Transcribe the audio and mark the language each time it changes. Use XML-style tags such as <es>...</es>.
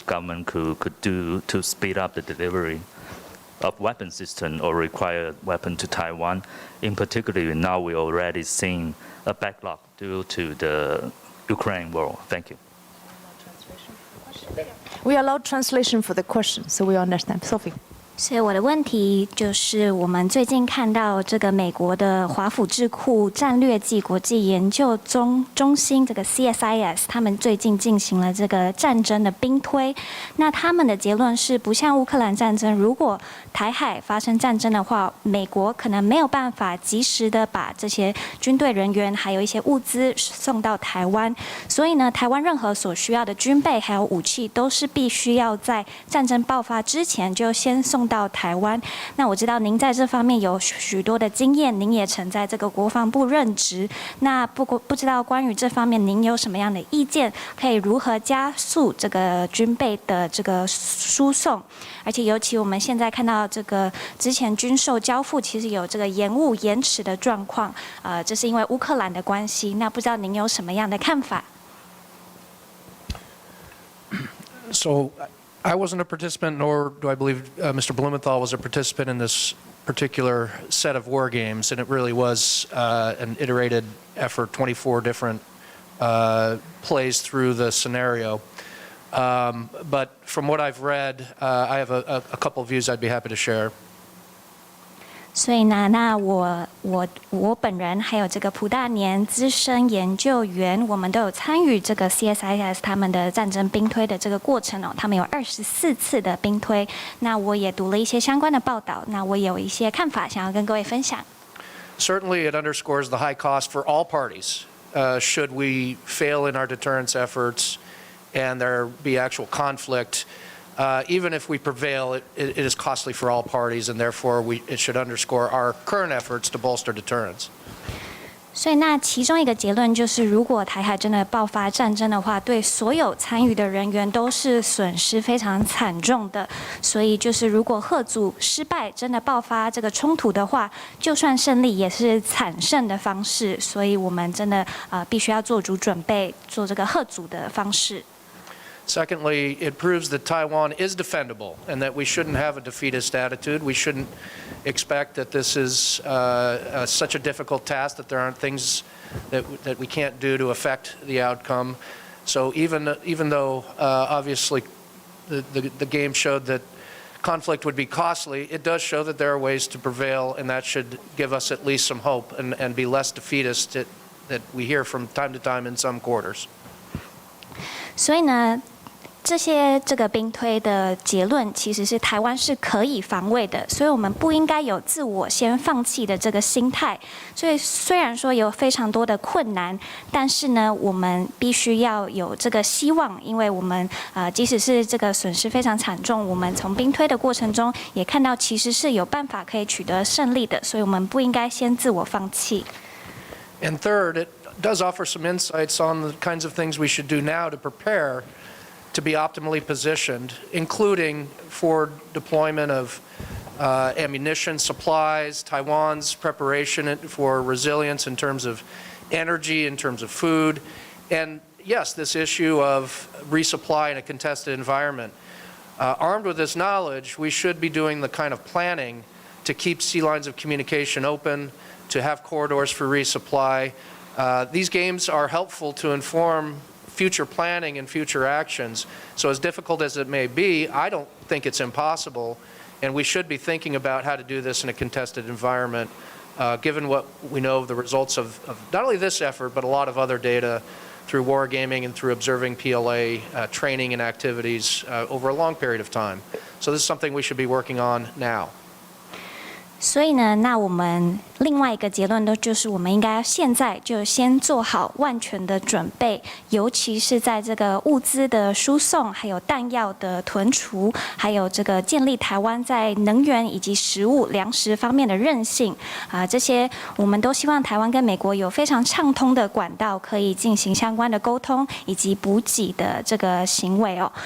<en>government could do to speed up the delivery of weapon system or required weapon to Taiwan? In particular, now we're already seeing a backlog due to the Ukraine war. Thank you. We allowed translation for the question, so we understand. Sophie.</en> <zh>所以我的问题就是，我们最近看到这个美国的华府智库战略暨国际研究中心这个 CSIS， 他们最近进行了这个战争的兵推。那他们的结论是，不像乌克兰战争，如果台海发生战争的话，美国可能没有办法及时的把这些军队人员还有一些物资送到台湾。所以呢，台湾任何所需要的军备还有武器，都是必须要在战争爆发之前就先送到台湾。那我知道您在这方面有许多的经验，您也曾在这个国防部任职。那不知道关于这方面您有什么样的意见？可以如何加速这个军备的这个输送？而且尤其我们现在看到这个之前军售交付其实有这个延误延迟的状况，这是因为乌克兰的关系。那不知道您有什么样的看法？</zh> <en>So I wasn't a participant, nor do I believe Mr. Blumenthal was a participant in this particular set of war games, and it really was an iterated effort, 24 different plays through the scenario. But from what I've read, I have a couple of views I'd be happy to share.</en> <zh>所以呢，那我本人还有这个蒲大年资深研究员，我们都有参与这个 CSIS 他们的战争兵推的这个过程哦。他们有24次的兵推，那我也读了一些相关的报道，那我有一些看法想要跟各位分享。</zh> <en>Certainly, it underscores the high cost for all parties. Should we fail in our deterrence efforts, and there be actual conflict. Even if we prevail, it is costly for all parties, and therefore it should underscore our current efforts to bolster deterrence.</en> <zh>所以，那其中一个结论就是，如果台海真的爆发战争的话，对所有参与的人员都是损失非常惨重的。所以，就是如果嚇阻失败，真的爆发这个冲突的话，就算胜利也是惨胜的方式。所以我们真的必须要做足准备，做这个嚇阻的方式。</zh> <en>Secondly, it proves that Taiwan is defendable and that we shouldn't have a defeatist attitude. We shouldn't expect that this is such a difficult task, that there aren't things that we can't do to affect the outcome. So even though obviously the game showed that conflict would be costly, it does show that there are ways to prevail, and that should give us at least some hope and be less defeatist that we hear from time to time in some quarters.</en> <zh>所以呢，这个兵推的结论其实是台湾是可以防卫的，所以我们不应该有自我先放弃的这个心态。所以虽然说有非常多的困难，但是呢，我们必须要有这个希望，因为我们即使是这个损失非常惨重，我们从兵推的过程中也看到其实是有办法可以取得胜利的，所以我们不应该先自我放弃。</zh> <en>And third, it does offer some insights on the kinds of things we should do now to prepare to be optimally positioned, including for deployment of ammunition supplies, Taiwan's preparation for resilience in terms of energy, in terms of food, and yes, this issue of resupply in a contested environment. Armed with this knowledge, we should be doing the kind of planning to keep sea lines of communication open, to have corridors for resupply. These games are helpful to inform future planning and future actions. So as difficult as it may be, I don't think it's impossible, and we should be thinking about how to do this in a contested environment, given what we know of the results of not only this effort, but a lot of other data through wargaming and through observing PLA training and activities over a long period of time. So this is something we should be working on now.</en> <zh>所以呢，那我们另外一个结论就是我们应该现在就先做好万全的准备，尤其是在这个物资的输送、还有弹药的囤储，还有这个建立台湾在能源以及食物、粮食方面的韧性这些我们都希望台湾跟美国有非常畅通的管道，可以进行相关的沟通以及补给的这个行为哦。</zh>